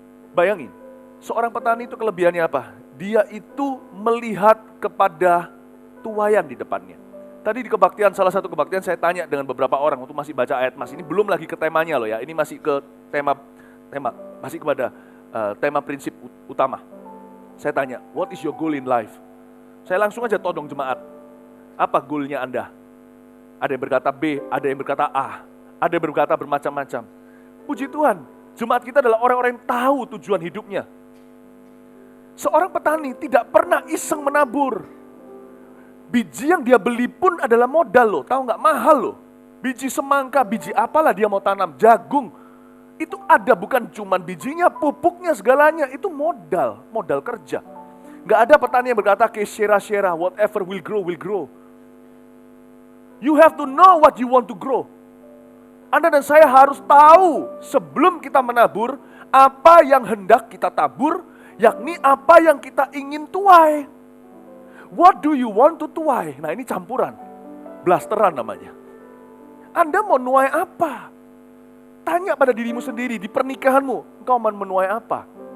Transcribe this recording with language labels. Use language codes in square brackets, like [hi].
[id] Bayangin, seorang petani itu kelebihannya apa? Dia itu melihat kepada tuaian di depannya. Tadi di kebaktian, salah satu kebaktian saya tanya dengan beberapa orang waktu masih baca ayat mas. Ini belum lagi ke temanya loh ya, ini masih ke tema masih kepada tema prinsip utama. Saya tanya, [en] what is your goal in life? [id] Saya langsung aja todong jemaat. Apa goalnya Anda? Ada yang berkata B, ada yang berkata A, ada yang berkata bermacam-macam. Puji Tuhan, jemaat kita adalah orang-orang yang tahu tujuan hidupnya. Seorang petani tidak pernah iseng menabur. Biji yang dia beli pun adalah modal loh, tahu nggak, mahal loh. Biji semangka, biji apalah dia mau tanam, jagung. Itu ada bukan cuman bijinya, pupuknya, segalanya, itu modal kerja. Nggak ada petani yang berkata, ke shera-shera, [en] whatever will grow, will grow. You have to know what you want to grow. [id] Anda dan saya harus tahu sebelum kita menabur, apa yang hendak kita tabur, yakni apa yang kita ingin tuai. [en] What do you want to [id] tuai? Nah ini campuran, blasteran namanya. Anda mau nuai apa? Tanya pada dirimu sendiri di pernikahanmu, engkau mau menuai apa?